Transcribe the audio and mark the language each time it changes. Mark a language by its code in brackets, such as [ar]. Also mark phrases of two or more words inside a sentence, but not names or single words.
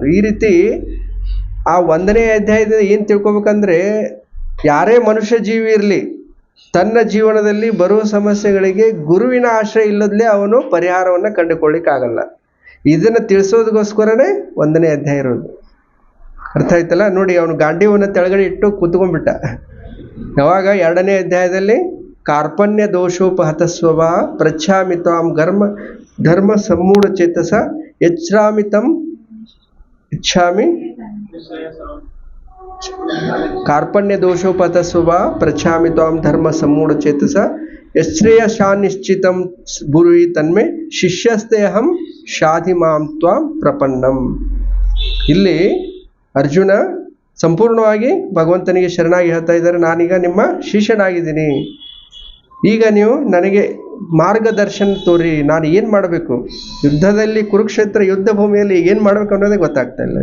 [kn] ಈ ರೀತಿ ಆ 1ನೇ ಅಧ್ಯಾಯದಿಂದ ಏನು ತಿಳ್ಕೊಬೇಕಂದ್ರೆ, ಯಾರೇ ಮನುಷ್ಯ ಜೀವಿ ಇರಲಿ, ತನ್ನ ಜೀವನದಲ್ಲಿ ಬರುವ ಸಮಸ್ಯೆಗಳಿಗೆ ಗುರುವಿನ ಆಶ್ರಯ ಇಲ್ಲದಲೇ ಅವನು ಪರಿಹಾರವನ್ನು ಕಂಡುಕೊಳ್ಳಿಕ್ಕಾಗಲ್ಲ. ಇದನ್ನು ತಿಳಿಸೋದಕ್ಕೋಸ್ಕರನೇ 1ನೇ ಅಧ್ಯಾಯ ಇರೋದು. ಅರ್ಥ ಆಯ್ತಲ್ಲ? ನೋಡಿ ಅವನು ಗಾಂಡೀವನ್ನ ತೆಳಗಡೆ ಇಟ್ಟು ಕೂತ್ಕೊಂಡ್ಬಿಟ್ಟ. ಯಾವಾಗ? 2ನೇ ಅಧ್ಯಾಯದಲ್ಲಿ [sa] ಕಾರ್ಪಣ್ಯ ದೋಷೋಪಹತಸ್ವಭ ಪ್ರಚ್ಛಾಮಿ ತ್ವಾಂ ಧರ್ಮ ಸಮ್ಮೂಢ ಚೇತಸ ಯಚ್ಛಾಮಿ ತಂ ಇಚ್ಛಾಮಿ ಕಾರ್ಪಣ್ಯ ದೋಷೋಪಹತಸ್ವಭ ಪ್ರಚ್ಛಾಮಿ ತ್ವಾಂ ಧರ್ಮ ಸಮ್ಮೂಢ ಚೇತಸ ಯಶ್ರೇಯಶಾನ್ನಿಶ್ಚಿತಂ ಬ್ರೂಹಿ ತನ್ಮೇ ಶಿಷ್ಯಸ್ತೆಹಂ ಶಾಧಿ ಮಾಂ ತ್ವಾಂ ಪ್ರಪನ್ನಂ. [kn] ಇಲ್ಲಿ ಅರ್ಜುನ ಸಂಪೂರ್ಣವಾಗಿ ಭಗವಂತನಿಗೆ ಶರಣಾಗಿ ಹೇಳ್ತಾ ಇದ್ದಾರೆ, ನಾನೀಗ ನಿಮ್ಮ ಶಿಷ್ಯನಾಗಿದ್ದೀನಿ, ಈಗ ನೀವು ನನಗೆ ಮಾರ್ಗದರ್ಶನ ತೋರಿ, ನಾನು ಏನು ಮಾಡಬೇಕು, ಯುದ್ಧದಲ್ಲಿ ಕುರುಕ್ಷೇತ್ರ ಯುದ್ಧ ಭೂಮಿಯಲ್ಲಿ ಏನು ಮಾಡಬೇಕು ಅನ್ನೋದೇ ಗೊತ್ತಾಗ್ತಾ ಇಲ್ಲ.